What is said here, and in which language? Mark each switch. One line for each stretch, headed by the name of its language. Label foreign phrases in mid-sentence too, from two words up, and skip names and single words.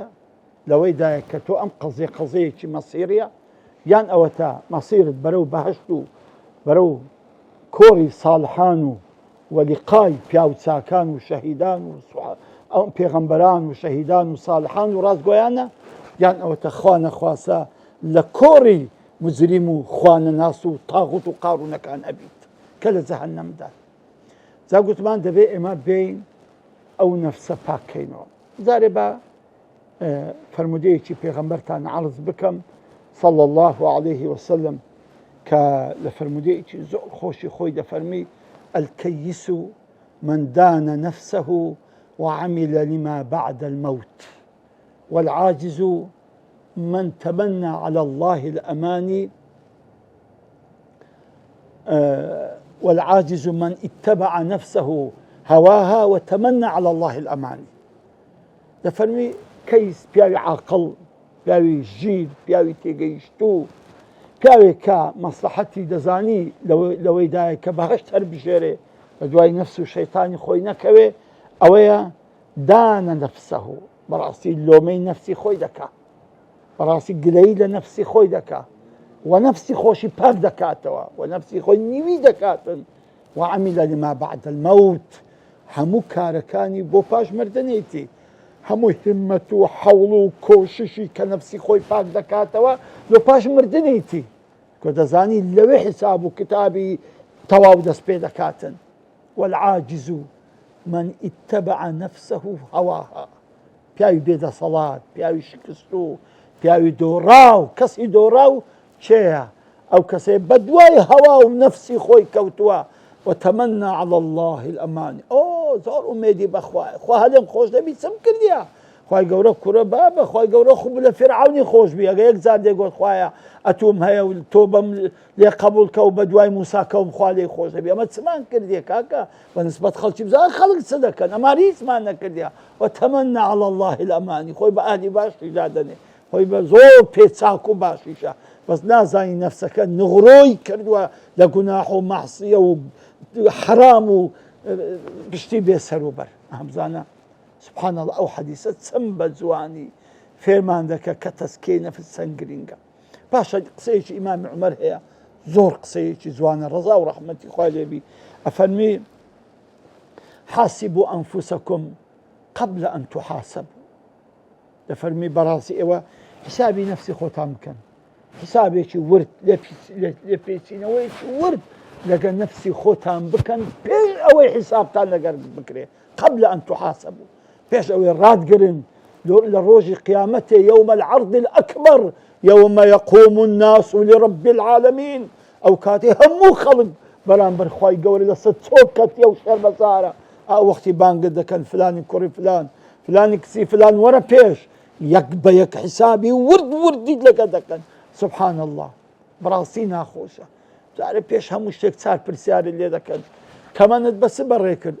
Central Kurdish: لەوەیدایە کە تۆ ئەم قەزەیەکی مەسیریە، یان ئەوە تا مەسیرت بەرەو بەهەشت و بەرەو کۆڕی ساڵحان و وەلیقای پیاو چاکان و شەهیدان و پێغەمبەران و شەهیدان و ساڵحان و ڕاستگۆیانە، یان ئەوە تا خوا نەخواسە لە کۆڕی مجریم و خوانەناس و تاغوت و قاڕونەکان ئەبیت کە لە جەهەنەمدا. جا گوتمان دەبێت ئێمە بین ئەو نەفسە پاکەینەوە. جارێ بە فەرمودەیەکی پێغەمبەرتان عەرز بکەم
Arabic: صلى الله عليه وسلم
Central Kurdish: کە لە فەرمودەیەکی زۆر خۆشی خۆی دەفەرمی:
Arabic: الكيس من دان نفسه وعمل لما بعد الموت، والعاجز من تمنى على الله الأماني، والعاجز من اتبع نفسه هواها وتمنى على الله الأماني.
Central Kurdish: دەفەرمی کەیس پیاوی عاقڵ، پیاوی ژیر، پیاوی تێگەیشتوو، پیاوێک کە مەسلحەتی دەزانی لەوەیدایە کە بەهەشت هەر بژێرێ بە دوای نەفس و شەیتانی خۆی نەکەوێ، ئەوەیە
Arabic: دانە نەفسەه،
Central Kurdish: بەڕاستی لۆمەی نەفسی خۆی دەکات، بەڕاستی گلەیی لە نەفسی خۆی دەکات و نەفسی خۆشی پاک دەکاتەوە و نەفسی خۆی نیوی دەکاتن.
Arabic: وعمل لما بعد الموت،
Central Kurdish: هەموو کارەکانی بۆ پاش مردنێتی، هەموو همەت و حەوڵ و کۆششی کە نەفسی خۆی پاک دەکاتەوە لە پاش مردنێتی، کە دەزانی لەوێ حساب و کتابی تەواو دەست پێ دەکاتن.
Arabic: والعاجز من اتبع نفسه هواها،
Central Kurdish: پیاوی بێدەسەڵات، پیاوی شکست و پیاوی دۆڕاو، کەسی دۆڕاو چێیە؟ ئەو کەسێ بە دوای هەوا و نەفسی خۆی کەوتووە
Arabic: وتمنى على الله الأماني.
Central Kurdish: زۆر ئومێدی بەخوایە، خوا هەڵێم خۆش دەبی چم کردیە؟ خوای گەورە کوڕە بابە، خوای گەورە خوب لە فیرعەونی خۆش بی، ئەگە یەک جار دێگوت خوایە ئەتوم هەیە و تۆ بەم لێ قەبوڵ کە و بە دوای موسا کەوم خوا لێی خۆش دەبی. ئەمە چمان کردیە کاکە؟ بە نسبەت خەڵکی بزان خەڵک چ دەکەن، ئەما هیچمان نەکردیە.
Arabic: وتمنى على الله الأماني،
Central Kurdish: خۆی بە ئاهلی باشی دادەنێ، خۆی بە زۆر پێچاک و باشیشە، بەس نازانی نەفسەکە نغڕۆی کردووە لە گوناح و مەعسیە و حرام و پشتی بێسەر و بەر. ئەمزانە
Arabic: سبحان الله،
Central Kurdish: ئەو حەدیسە چەند بە جوانی فێرمان دەکە کە تەسکیەی نەفس چەند گرینگە. پاشە قسەیەکی ئیمامی عومەر هەیە، زۆر قسەیەکی جوانە، ڕەزا و ڕەحمەتی خوای لێبی، ئەفەرمی:
Arabic: حاسبوا أنفسكم قبل أن تحاسبوا.
Central Kurdish: دەفەرمی بەڕاستی ئێوە حسابی نەفسی خۆتان بکەن، حسابێکی ورد لە پێچینەوەیکی ورد لەگە نەفسی خۆتان بکەن پێش ئەوەی حسابتان لەگەر بکرێ.
Arabic: قبل أن تحاسبوا،
Central Kurdish: پێش ئەوەی ڕادگرن لە ڕۆژی قیامەتێ،
Arabic: يوم العرض الأكبر، يوم يقوم الناس لرب العالمين.
Central Kurdish: ئەو کاتێ هەموو خەڵک بەرامبەر خوای گەورە لەسەر چۆکەتیە و شەرمەزارە. وەختی بانگت دەکەن فلانی کوڕی فلان، فلانی کچی فلان، وەرە پێش یەک بە یەک حسابی ورد وردیت لەگە دەکەن.
Arabic: سبحان الله،
Central Kurdish: بەڕاستی ناخۆشە. جارێ پێش هەموو شتێک چار پرسیارت لێ دەکەن: تەمەنت بەس بەڕێ کرد؟